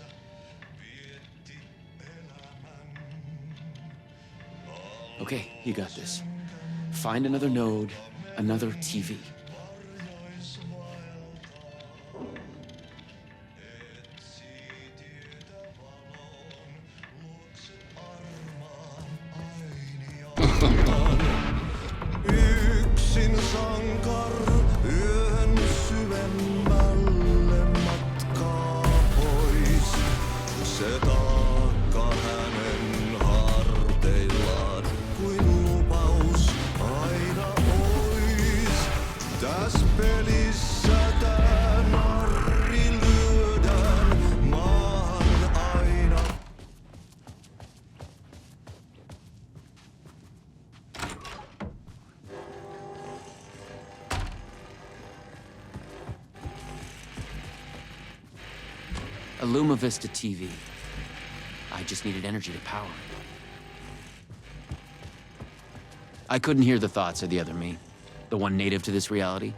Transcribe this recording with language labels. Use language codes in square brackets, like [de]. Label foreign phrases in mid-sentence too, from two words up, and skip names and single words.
[en] Okay, you got this. Find another node, another TV. [fi] Yksin sankar yön syvemmälle matkaa pois. Se taakka hänen harteillaan kuin lupaus aina ois. Täs pelissä tää narri lyödään maahan aina. [en] A Luma Vista TV. I just needed energy to power it. I couldn't hear the thoughts of the other me, the one native to this reality.